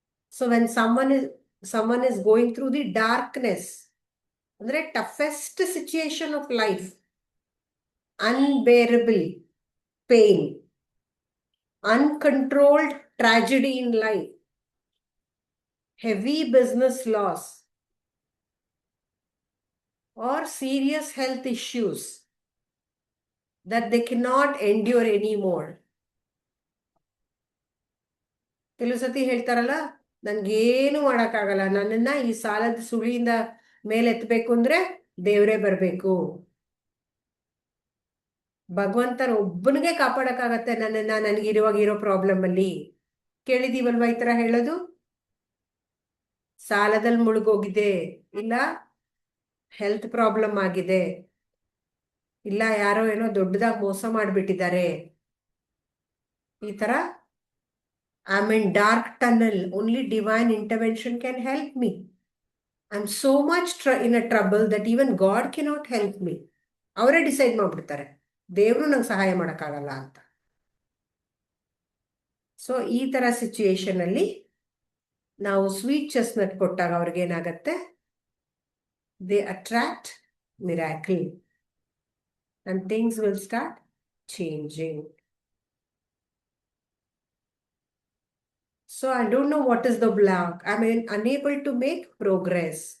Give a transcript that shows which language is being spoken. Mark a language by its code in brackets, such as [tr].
[en] So when someone is going through the darkness, the toughest situation of life, unbearable pain, uncontrolled tragedy in life, heavy business loss, or serious health issues that they cannot endure anymore. [kn] ಕೆಲವು ಸತಿ ಹೇಳ್ತಾರಲ್ಲ, ನನ್ಗೇನು ಮಾಡೋಕ್ಕಾಗಲ್ಲ, ನನ್ನನ್ನ ಈ ಸಾಲದ ಸುಳಿಯಿಂದ ಮೇಲೆ ಎತ್ತಬೇಕು ಅಂದ್ರೆ ದೇವರೇ ಬರಬೇಕು, ಭಗವಂತನ ಒಬ್ಬನಿಗೆ ಕಾಪಾಡಕ್ಕಾಗತ್ತೆ ನನ್ನನ್ನ ನನಗಿರುವಾಗಿರೋ ಪ್ರಾಬ್ಲಮ್ ಅಲ್ಲಿ. ಕೇಳಿದೀವಲ್ವಾ ಈ ತರ ಹೇಳೋದು? ಸಾಲದಲ್ಲಿ ಮುಳುಗೋಗಿದೆ, ಇಲ್ಲ ಹೆಲ್ತ್ ಪ್ರಾಬ್ಲಮ್ ಆಗಿದೆ, ಇಲ್ಲ ಯಾರೋ ಏನೋ ದೊಡ್ಡದಾಗಿ ಮೋಸ ಮಾಡ್ಬಿಟ್ಟಿದ್ದಾರೆ, ಈ ತರ [en] I'm in dark tunnel, only divine intervention can help me. I'm so much in a trouble that even God cannot help me. [kn] ಅವರೇ ಡಿಸೈಡ್ ಮಾಡ್ಬಿಡ್ತಾರೆ, ದೇವರು ನಂಗೆ ಸಹಾಯ ಮಾಡೋಕ್ಕಾಗಲ್ಲ ಅಂತ. ಸೊ ಈ ತರ ಸಿಚುಯೇಷನ್ ಅಲ್ಲಿ ನಾವು ಸ್ವೀಟ್ ಚೆಸ್ನಟ್ ಕೊಟ್ಟಾಗ ಅವ್ರಿಗೆ ಏನಾಗತ್ತೆ, [en] They attract miracle and things will start changing. So I don't know what is the block. I'm unable to make progress.